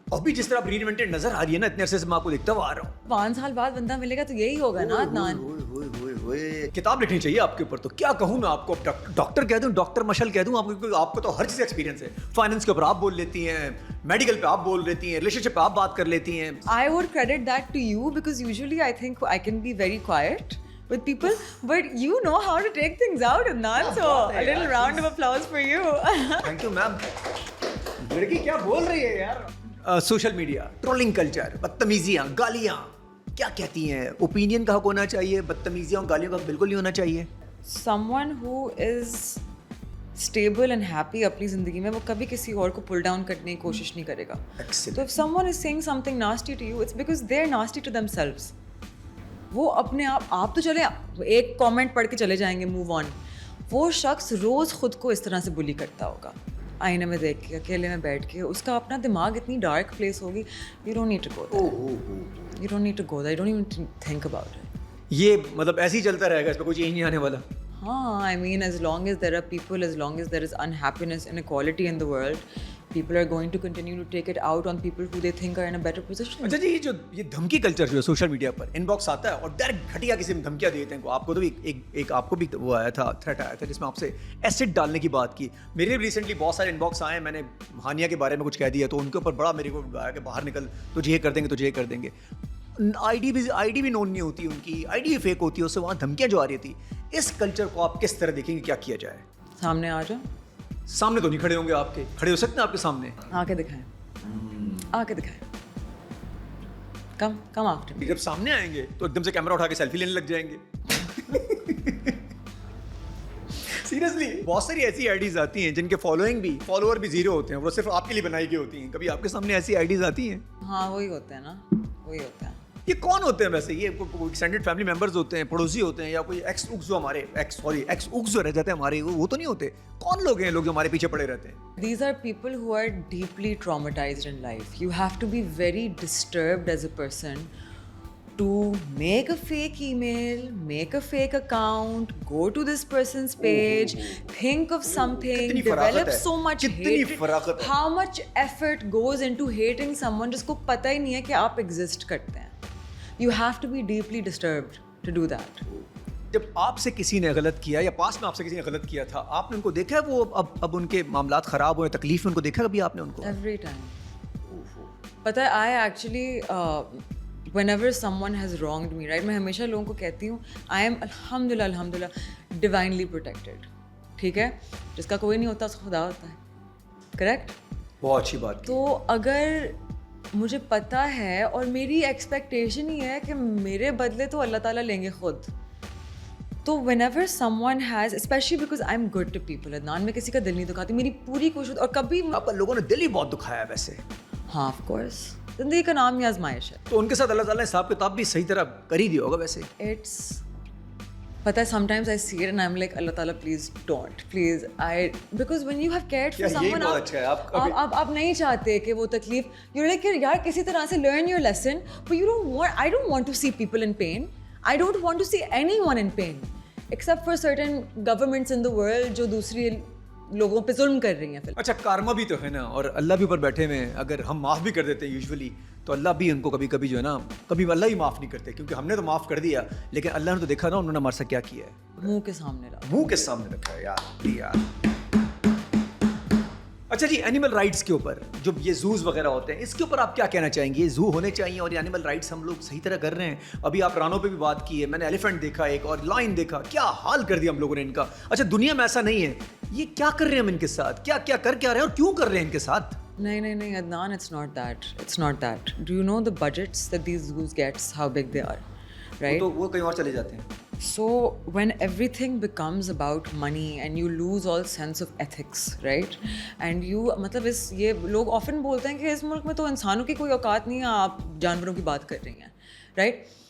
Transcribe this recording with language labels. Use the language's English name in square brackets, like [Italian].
[Urdu] ابھی جس طرح آپ ری انوینٹڈ نظر آ رہی ہے نا, اتنے عرصے سے میں آپ کو دیکھتا ہوا آ رہا ہوں. 5 سال بعد بندہ ملے گا تو یہی ہوگا نا عدنان. کتاب لکھنی چاہیے آپ کے اوپر. تو کیا کہوں میں آپ کو, ڈاکٹر کہہ دوں, ڈاکٹر مشل کہہ دوں آپ کو تو ہر چیز ایکسپیرینس ہے. فائنینس کے اوپر آپ بول لیتی ہیں, میڈیکل پہ آپ بول لیتی ہیں, ریلیشن شپ پہ آپ بات کر لیتی ہیں. [English] I would credit that to you because usually I think I can be very quiet with people, but you know how to take things out, Adnan, so a little round of applause for you. Thank you ma'am. [Urdu] لڑکی کیا بول رہی ہے یار. Social media, trolling culture, بدتمیزیاں, گالیاں, کیا کہتی ہیں؟ اوپینین کا حق ہونا چاہیے, بدتمیزیاں اور گالیوں کا بالکل نہیں ہونا چاہیے. [English] Someone who is stable and happy [Urdu] اپنی زندگی میں, وہ کبھی کسی اور کو pull down کرنے کی کوشش نہیں کرے گا. [English] تو if someone is saying something nasty to you, it's because they're nasty to themselves. [Urdu] وہ اپنے آپ تو چلے ایک کامنٹ پڑھ کے چلے جائیں گے, موو آن. وہ شخص روز خود کو اس طرح سے بلی کرتا ہوگا, آئینے میں دیکھ کے, اکیلے میں بیٹھ کے, اس کا اپنا دماغ اتنی ڈارک پلیس ہوگی. [English] You don't need to go there. You don't need to go there. You don't even think about it. [Urdu] یہ مطلب ایسے ہی چلتا رہے گا, اس پہ کوئی چینج نہیں آنے والا. [English] ہاں, I mean, as long as there are people, as long as there is unhappiness, inequality in the world, people are going to continue to take it out on people who they think are in a better position. [Urdu] اچھا جی, یہ دھمکی culture جو ہے social media per, in box آتا ہے اور direct گھٹیا کسی میں دھمکیاں دیتے ہیں. آپ کو تو ایک آپ کو بھی وہ آیا تھا, تھریٹ آیا تھا جس میں آپ سے ایسڈ ڈالنے کی بات کی. میرے ریسنٹلی بہت سارے ان باکس آئے ہیں, میں نے ہانیہ کے بارے میں کچھ کہہ دیا تو ان کے اوپر بڑا میرے کو آیا کہ باہر نکل, تجھے یہ کر دیں گے, تجھے یہ کر دیں گے. آئی ڈی بھی نون نہیں ہوتی ان کی, آئی ڈی فیک ہوتی ہے, اس سے وہاں دھمکیاں جو آ رہی تھی. اس کلچر کو آپ کس طرح دیکھیں گے, کیا کیا جائے؟ سامنے آ جاؤ. سامنے تو نہیں کھڑے ہوں گے آپ کے, کھڑے ہو سکتے ہیں آپ کے سامنے, آ کے دکھائیں, آ کے دکھائیں. [English] Come after me. [Urdu] جب سامنے آئیں گے تو ایک دم سے کیمرہ اٹھا کے سیلفی لینے لگ جائیں گے. سیریسلی بہت ساری ایسی آئی ڈیز آتی ہیں جن کے فالوور بھی زیرو ہوتے ہیں, وہ صرف آپ کے لیے بنائی گئی ہوتی ہیں. کبھی آپ کے سامنے ایسی آئی ڈیز آتی ہیں؟ ہاں, وہی ہوتے ہیں نا, وہی ہوتے ہیں. یہ کون ہوتے ہیں ویسے؟ یہ کوئی ایکسٹینڈڈ فیملی ممبرز ہوتے ہیں, پڑوسی ہوتے ہیں, یا کوئی ایکس اوکس جو رہ جاتے ہیں ہمارے, وہ تو نہیں ہوتے. کون لوگ ہیں لوگ جو ہمارے پیچھے پڑے رہتے ہیں؟ [English] These are people who are deeply traumatized in life. You have to be very disturbed as a person to make a fake email, make a fake account, go to this person's page, think of something, develop so much hatred. How much effort goes into hating someone [Urdu] جس کو پتہ ہی نہیں ہے کہ آپ exist کرتے ہیں. [English] You have to be deeply disturbed to do that. [Urdu] جب آپ سے کسی نے غلط کیا, یا پاس میں آپ سے کسی نے غلط کیا تھا, آپ نے ان کو دیکھا ہے وہ اب ان کے معاملات خراب ہوئے, تکلیف میں ان کو دیکھا کبھی آپ نے ان کو؟ [English] Every time. [Urdu] پتہ ہے, [English] I actually whenever someone has wronged me, right, [Urdu] میں ہمیشہ لوگوں کو کہتی ہوں [English] I am الحمدللہ divinely protected. [Urdu] ٹھیک ہے, جس کا کوئی نہیں ہوتا اس کا خدا ہوتا ہے, کریکٹ؟ بہت اچھی بات. تو اگر مجھے پتہ ہے اور میری ایکسپیکٹیشن ہی ہے کہ میرے بدلے تو اللہ تعالیٰ لیں گے خود, تو [English] whenever someone has, especially because I'm good to people, [Urdu] Adnan میں کسی کا دل نہیں دکھاتی, میری پوری کوشش, اور کبھی آپ کا لوگوں نے دل ہی بہت دکھایا ہے ویسے. ہاں آف کورس, زندگی کا نام ہی آزمائش ہے. تو ان کے ساتھ اللہ تعالیٰ نے حساب کتاب بھی صحیح طرح کر ہی دیا ہوگا ویسے. [English] it's پتہ ہے sometimes I see it and I'm like اللہ تعالیٰ please don't, please because when you have cared for someone, [Urdu] آپ نہیں چاہتے کہ وہ تکلیف, [English] you're like [Urdu] یار کسی طرح سے [English] learn your lesson, but I don't want to see people in pain. I don't want to see anyone in pain except for certain governments in the world [Urdu] جو دوسری لوگوں پہ ظلم کر رہی ہیں. اچھا کارما بھی تو ہے نا, اور اللہ بھی اوپر بیٹھے ہوئے ہیں, اگر ہم معاف بھی کر دیتے ہیں یوزولی تو اللہ بھی ان کو کبھی کبھی جو ہے نا, کبھی اللہ ہی معاف نہیں کرتے, کیونکہ ہم نے تو معاف کر دیا لیکن اللہ نے تو دیکھا نا انہوں نے ہمارے ساتھ کیا کیا ہے, منہ کے سامنے رکھا, منہ کے سامنے رکھا ہے یار. اچھا جی, اینیمل رائٹس کے اوپر جو یہ زوز وغیرہ ہوتے ہیں, اس کے اوپر آپ کیا کہنا چاہیں گے؟ یہ زو ہونے چاہیے اور یہ اینیمل رائٹس ہم لوگ صحیح طرح کر رہے ہیں؟ ابھی آپ رانوں پہ بھی بات کی ہے, میں نے ایلیفینٹ دیکھا ایک, اور لائن دیکھا, کیا حال کر دیا ہم لوگوں نے ان کا. اچھا دنیا میں ایسا نہیں ہے, یہ کیا کر رہے ہیں ہم ان کے ساتھ, کیا کیا کر رہے ہیں اور کیوں کر رہے ہیں ان کے ساتھ؟ نہیں Adnan, [English] it's not that. Do you know the budgets that these zoos gets, how big they are, right? [Urdu] تو وہ کہیں اور چلے جاتے ہیں. [English] So when everything becomes about money and you lose all sense of ethics, right? [Urdu] And you مطلب یہ لوگ often بولتے ہیں کہ اس ملک میں تو انسانوں کی کوئی اوقات نہیں ہے, آپ جانوروں کی بات کر رہی ہیں, right?